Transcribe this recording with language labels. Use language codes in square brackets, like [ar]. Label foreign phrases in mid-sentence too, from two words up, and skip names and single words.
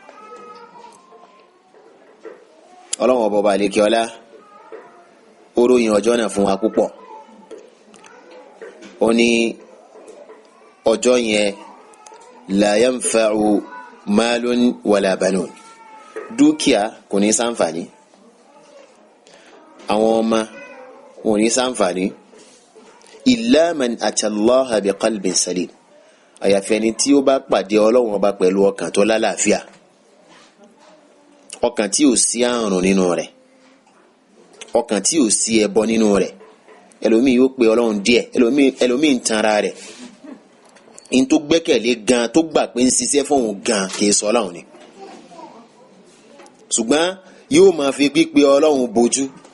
[yo] ọlọ́run ọba àlekè ọlá ó ròyìn ọjọ́ náà fún wa púpọ̀ ó ní ọjọ́ yẹn [ar] لا ينفع مال ولا بنون [yo] dúkìá kò ní ṣàǹfààní àwọn ọmọ wọn ò ní ṣàǹfààní [ar] إلا من أتى الله بقلب سليم [yo] àyàfi ẹni tí ó bá pàdé ọlọ́run ọba pẹ̀lú ọkàn tó lálàáfíà ọkàn tí ò sí àrùn nínú rẹ̀ ọkàn tí ò sí ẹbọ nínú rẹ̀ ẹlòmíì yóò pe ọlọ́run díẹ̀ ẹlòmíì ń tanra rẹ̀ in tó gbẹ́kẹ̀lé gan tó gbà pé ń ṣiṣẹ́ fóun gan kìí sọ ọlọ́run ni ṣùgbọ́n yóò máa fi pípe ọlọ́run bojú